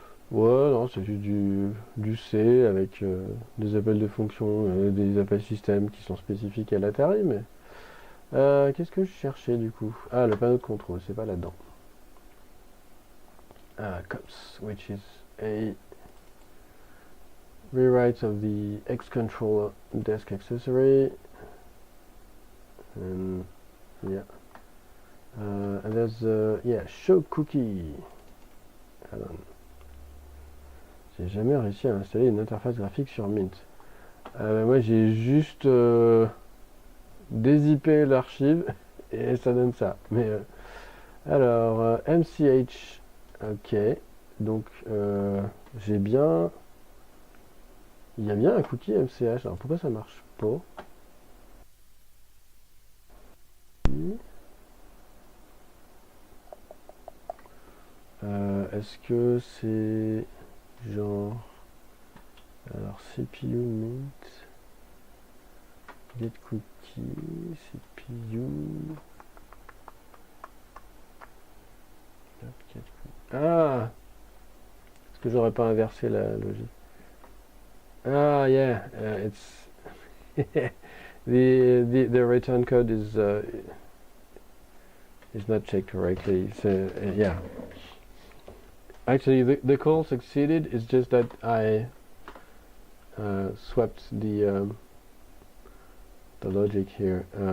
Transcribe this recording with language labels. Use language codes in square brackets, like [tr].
[fr] Ouais, non, c'est juste du C avec des appels de fonction, des appels système qui sont spécifiques à l'Atari, mais qu'est-ce que je cherchais du coup? Ah, le panneau de contrôle, c'est pas là-dedans. [en] Cops, which is a rewrite of the X-Controller desk accessory, and yeah, and there's yeah, show cookie. [fr] Alors, j'ai jamais réussi à installer une interface graphique sur Mint. Moi, j'ai juste dézippé l'archive et ça donne ça. Mais alors, MCH, ok, donc j'ai bien. Il y a bien un cookie MCH, alors pourquoi ça marche pas? Est-ce que c'est genre. Alors CPU mint get cookie CPU get cookie. Ah, est-ce que j'aurais pas inversé la logique? [en] Ah yeah, it's the return code is not checked correctly. So yeah, actually the call succeeded. It's just that I swapped the logic here.